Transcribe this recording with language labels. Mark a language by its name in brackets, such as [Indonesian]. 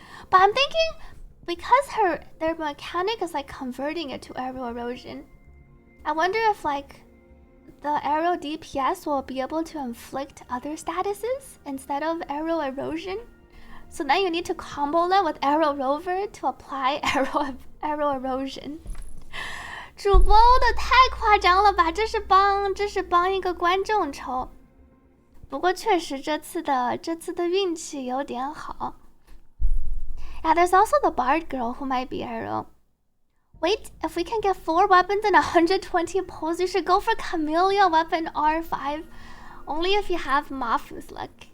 [English] But I'm thinking because their mechanic is like converting it to arrow erosion, I wonder if like the Arrow DPS will be able to inflict other statuses instead of arrow erosion. So now you need to combo that with Arrow Rover to apply arrow erosion. [Chinese] 主播的太夸张了吧，这是帮一个观众抽。不过确实这次的运气有点好。 [English] Yeah, there's also the Bard girl who might be Arrow. Wait, if we can get 4 weapons and 120 pulls, you should go for Camellya weapon R5. Only if you have Mafu's luck.